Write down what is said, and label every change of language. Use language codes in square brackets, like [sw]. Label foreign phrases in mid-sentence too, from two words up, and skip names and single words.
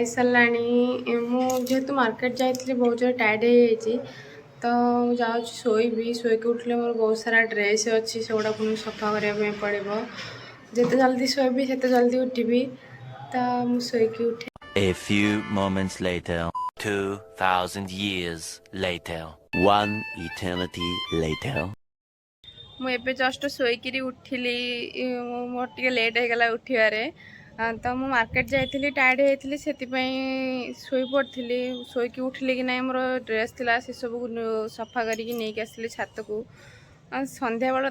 [or] ହେଇଗଲାଣି ମୁଁ ଯେହେତୁ ମାର୍କେଟ ଯାଇଥିଲି ବହୁତ ଜୋର ଟାୟାର୍ଡ଼ ହେଇଯାଇଛି ତ ମୁଁ ଯାଉଛି ଶୋଇକି ଉଠିଲେ ମୋର ବହୁତ ସାରା ଡ୍ରେସ୍ ଅଛି ସେଗୁଡ଼ା ପୁଣି ସଫା କରିବା ପାଇଁ ପଡ଼ିବ ଯେତେ ଜଲ୍ଦି ଶୋଇବି ସେତେ ଜଲ୍ଦି ଉଠିବି ତ ମୁଁ ଶୋଇକି ଉଠେ। [en] A few moments later, 2,000 years later, one eternity later. [or] ମୁଁ ଏବେ ଜଷ୍ଟ ଶୋଇକିରି ଉଠିଲି ମୋର ଟିକେ ଲେଟ୍ ହେଇଗଲା ଉଠିବାରେ ତ ମୁଁ ମାର୍କେଟ ଯାଇଥିଲି ଟାୟାର୍ଡ଼ ହେଇଯାଇଥିଲି ସେଥିପାଇଁ ଶୋଇପଡ଼ିଥିଲି ଶୋଇକି ଉଠିଲି କି ନାହିଁ ମୋର ଡ୍ରେସ୍ ଥିଲା ସେସବୁକୁ ସଫା କରିକି ନେଇକି ଆସିଲି ଛାତକୁ ସନ୍ଧ୍ୟାବେଳେ